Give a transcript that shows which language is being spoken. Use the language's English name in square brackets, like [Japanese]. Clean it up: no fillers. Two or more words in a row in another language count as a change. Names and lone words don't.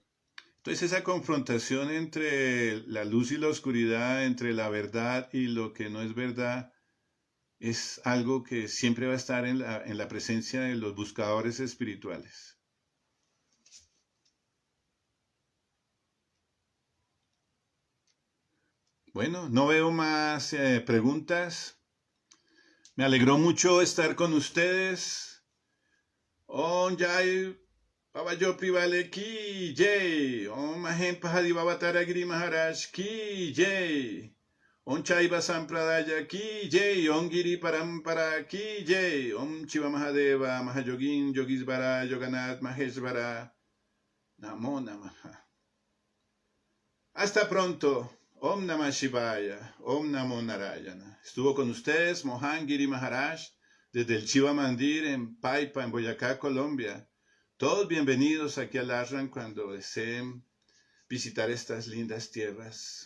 [Spanish] Entonces esa confrontación entre la luz y la oscuridad, entre la verdad y lo que no es verdad, es algo que siempre va a estar en la presencia de los buscadores espirituales. Bueno, no veo más preguntas. Me alegró mucho estar con ustedes. [Sanskrit] On Jai Baba Jopi Vale Ki Jai. Om Mahem Pahadi Baba Taragiri Maharaj Ki Jai. Om Chaiva Sampradaya Ki Jai. Om Giri Parampara Ki Jai. Om Chiva Mahadeva Mahayogin Yogisvara Yoganath Maheshvara. Namo Namaha. [Spanish] Hasta pronto. [Sanskrit] Om Namah Shivaya. Om Namo Narayana. [Spanish] Estuvo con ustedes Mohan Giri Maharaj desde el Shiva Mandir en Paipa, en Boyacá, Colombia. Todos bienvenidos aquí al Ashram cuando deseen visitar estas lindas tierras.